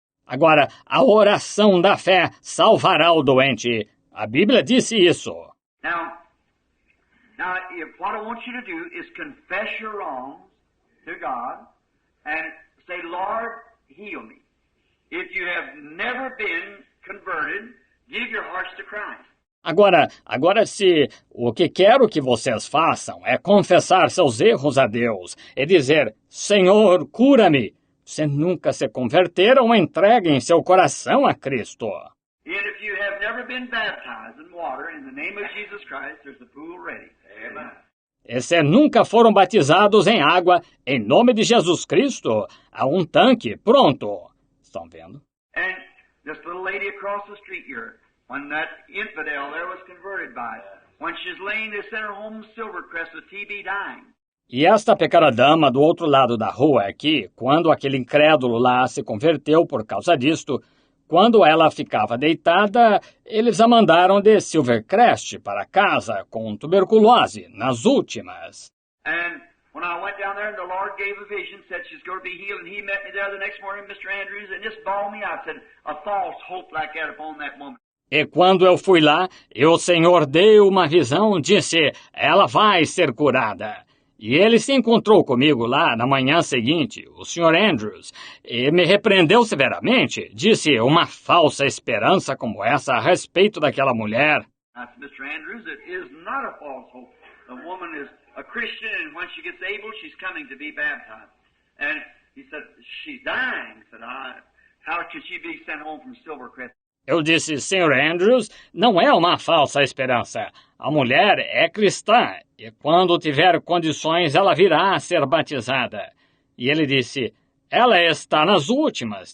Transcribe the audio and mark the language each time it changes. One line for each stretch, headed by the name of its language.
Portuguese: Agora, a oração da fé salvará o doente. A Bíblia disse isso.
English: Now, what I want you to do is confess your wrongs to God and say, Lord, heal me. If you have never been converted, give your hearts to Christ.
Portuguese: Agora, se o que quero que vocês façam é confessar seus erros a Deus e dizer, Senhor, cura-me. Se nunca se converteram, entreguem seu coração a Cristo.
English: And if you have never been baptized in water, in the name of Jesus Christ, there's a pool ready. Amen.
Portuguese: E se nunca foram batizados em água, em nome de Jesus Cristo, há um tanque pronto. Estão vendo?
English: And this little lady across the street here, when that infidel there was converted by it, when she's laying, they sent her home Silvercrest with TB dying.
Portuguese: E esta pequena dama do outro lado da rua aqui, quando aquele incrédulo lá se converteu por causa disto, quando ela ficava deitada, eles a mandaram de Silvercrest para casa com tuberculose, nas últimas.
English: And when I went down there and the Lord gave a vision, said she's going to be healed, and He met me there the next morning, Mr. Andrews, and just bawled me out, said, a false hope like that upon that woman.
Portuguese: E quando eu fui lá, e o Senhor deu uma visão, disse, ela vai ser curada. E ele se encontrou comigo lá na manhã seguinte, o Sr. Andrews, e me repreendeu severamente. Disse uma falsa esperança como essa a respeito daquela mulher.
English: I said, Mr. Andrews, it is not a false hope. The woman is a Christian, and when she gets able, she's coming to be baptized. And he said, she's dying. I said, how could she be sent home from Silvercrest?
Portuguese: Eu disse, Sr. Andrews, não é uma falsa esperança. A mulher é cristã, e quando tiver condições, ela virá a ser batizada. E ele disse, ela está nas últimas.